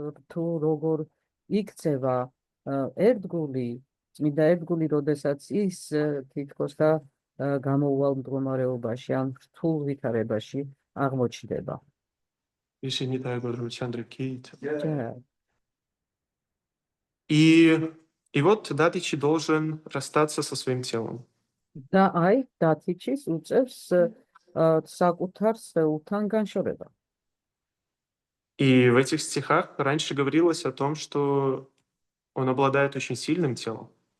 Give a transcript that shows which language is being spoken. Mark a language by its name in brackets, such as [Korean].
[Georgian] თუ როგორ იქცევა ერთგული, წმინდა ერთგული, როდესაც ის თითქოს და გამოუვალ მდგომარეობაში ან რთულ ვითარებაში აღმოჩნდება. [Russian] Если не так, говорю, Чандра Кейт. [Georgian] ჯერ [Russian] И вот Датичи должен расстаться со своим телом. [Georgian] და აი დათიჩის უწევს საკუთარ სხეულთან განშორება. [Russian] И в этих стихах раньше говорилось о том, что он обладает очень сильным телом.